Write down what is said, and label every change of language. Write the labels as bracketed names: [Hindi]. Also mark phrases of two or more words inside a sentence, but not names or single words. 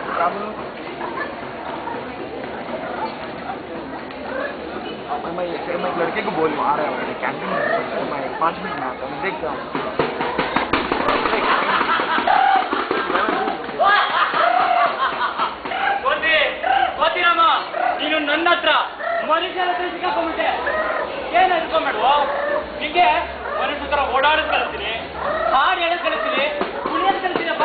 [Hindi] फिर मैं एक लड़के को बोल आ रहा है कैंटीन में, मैं 5 मिनट में आता हूँ, देखता हूँ। [Kannada] ಗೊತ್ತಿರಮ್ಮ, ನೀನು ನನ್ನ ಹತ್ರ ಮನುಷ್ಯರ ಹತ್ರ ಸಿಕ್ಕಾಕೊಂಡ್ಬಿಟ್ಟೆ. ಏನು ಅನ್ಕೊಂಬೇಡುವ, ನಿಂಗೆ ಮನುಷ್ಯ ಥರ ಓಡಾಡೋದು ಕಲಿಸ್ತೀನಿ, ಹಾಡು ಹೇಳೋದು ಕಲಿಸ್ತೀನಿ, ಕುಣಿಯೋದು ಕಲಿಸ್ತೀನಪ್ಪ.